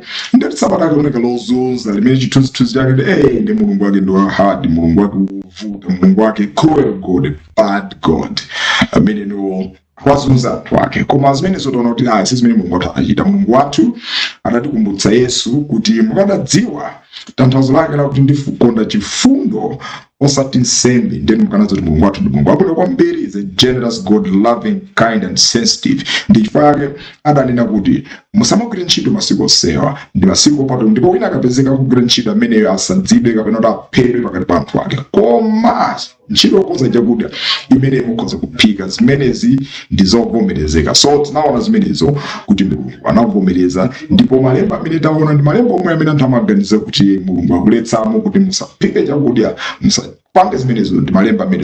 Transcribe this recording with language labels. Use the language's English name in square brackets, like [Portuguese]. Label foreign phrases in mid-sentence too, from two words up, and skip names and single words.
[Nyanja] Ndiye sabata kaoneka lozunza limene chithunzithunzi chake ndi mulungu wake ndi hard, mulungu wake uvuta, mulungu wake [English] cruel God, bad God [Nyanja] amene no wazunza anthu ake. Koma zimene zotaona kuti sizimene mulungu wathu anachita. Mulungu wathu adatikumbutsa Yesu kuti mukadadziwa tanthauzo lake lakuti ndifukonda chifundo osati nsembe. Ndiye mukanazo kuti mulungu wathu ndi mulungu wabwino kwambiri, [English] is a generous God, loving, kind and sensitive. [Nyanja] Ndi chifukwa chake adanena kuti musamagwire ntchito masiku osewa ndi masiku opatulika, ndipo wina akapezeka kugwira ntchito ameneyo asadzidwe kapena kuti aphedwe pakati pa anthu ake. Koma ntchito yokonza chakudya imene mukhoza kuphika zimenezi ndi zovomerezeka. So tinaona zimenezo kuti mulungu anavomereza, ndipo malemba amene taona ndi malemba omwe amene anthu amaganiza kuti mulungu akuletsamo kuti musaphike chakudya musapange zimenezo ndi malemba amene.